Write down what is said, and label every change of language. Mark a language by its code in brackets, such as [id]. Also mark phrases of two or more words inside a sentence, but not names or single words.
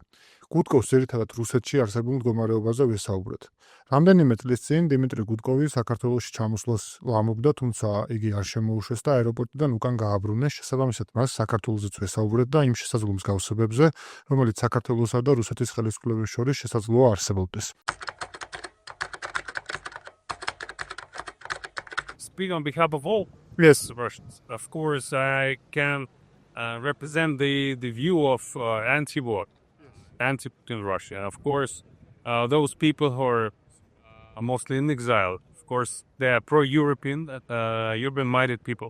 [ka] გუდკოვს ძირითადად რუსეთში არსებულ მდგომარეობაზე ვესაუბრეთ. რამდენიმე წლის წინ დიმიტრი გუდკოვი საქართველოში ჩამოსვლას ლამობდა, თუმცა იგი არ შემოუშვეს და აეროპორტიდან უკან გააბრუნეს. შესაბამისად, მას საქართველოზეც ვესაუბრეთ და იმ შესაძლო მსგავსებებზე, რომელიც საქართველოსა და რუსეთის ხელისუფლების შორის შესაძლოა არსებობდეს. [en] Speak on behalf of all Yes. Russians. Of course, I can represent the view of anti-Putin Russia. Of course, those people who are mostly in exile, of course, they are pro-European, European-minded people.